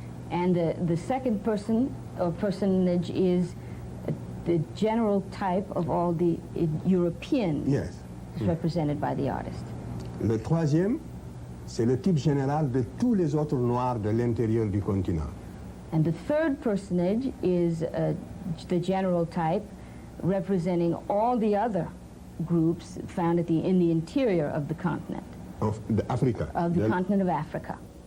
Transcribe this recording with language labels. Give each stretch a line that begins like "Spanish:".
English: And the second person or personage is the general type of all the Europeans. Yes. Represented by the artist.
French: Le troisième, c'est le type général de tous les autres Noirs de l'intérieur du continent.
English: And the third personage is the general type representing all the other groups found in the interior of the continent. Of the Africa. Of the continent of Africa.